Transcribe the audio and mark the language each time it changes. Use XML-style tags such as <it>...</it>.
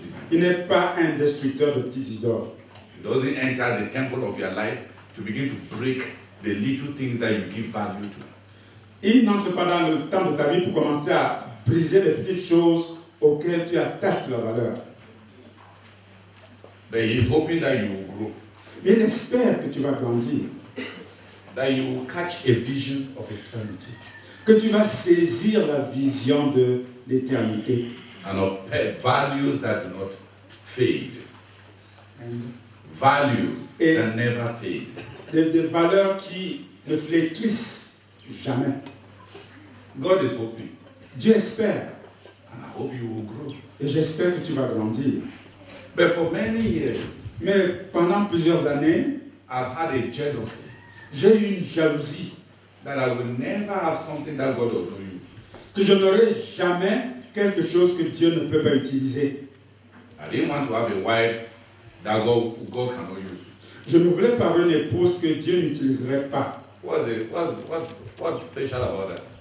<fr>Il n'est pas un destructeur de petits idoles.</fr> <en>He doesn't enter the temple of your life to begin to break the little things that you give value to.</en> <fr>Il n'entre pas dans le temps de ta vie pour commencer à briser les petites choses auxquelles tu attaches de la valeur.</fr> <en>But he is hoping that you will grow.</en> <fr>Mais il espère que tu vas grandir.</fr> <en>That you will catch a vision of eternity.</en> <fr>Que tu vas saisir la vision de l'éternité.</fr> <en>And of values that do not fade. Values that never fade.</en> <fr>Des valeurs qui ne flétrissent jamais.</fr> <en>God is hoping.</en> <fr>Dieu espère.</fr> <en>And I hope you will grow.</en> <fr>Et j'espère que tu vas grandir.</fr> <en>But for many years,</en> <fr>mais pendant plusieurs années,</fr> <en>I've had a jealousy.</en> <fr>J'ai eu une jalousie.</fr> <en>That I will never have something that God does not use.</en> <fr>Que je n'aurai jamais quelque chose que Dieu ne peut pas utiliser.</fr> <en>I didn't want to have a wife that God cannot use.</en> <fr>Je ne voulais pas avoir une épouse que Dieu n'utiliserait pas.</fr> <en>What's special about that?</en>